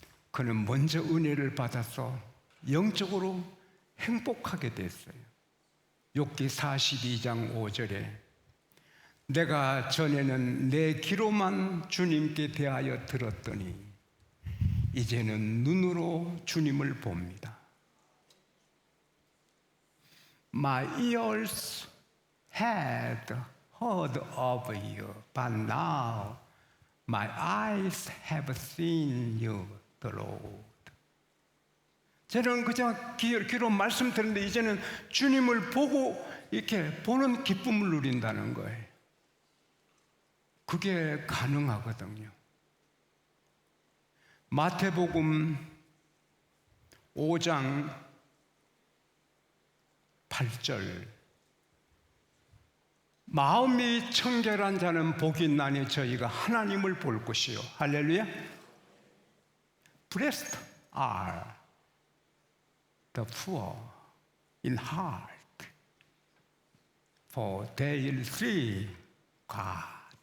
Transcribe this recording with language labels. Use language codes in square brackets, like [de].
[ko] 그는 먼저 은혜를 받아서 영적으로 행복하게 됐어요. 욥기 42장 5절에 내가 전에는 내 귀로만 주님께 대하여 들었더니 이제는 눈으로 주님을 봅니다. [en] My ears had heard of you, but now my eyes have seen you, the Lord. [ko] 저는 그냥 귀로 말씀 들었는데 이제는 주님을 보고 이렇게 보는 기쁨을 누린다는 거예요. 그게 가능하거든요. 마태복음 5장 8절 마음이 청결한 자는 복이 있나니 저희가 하나님을 볼 것이요. 할렐루야. [en] Blessed are the poor in heart, for they will see God.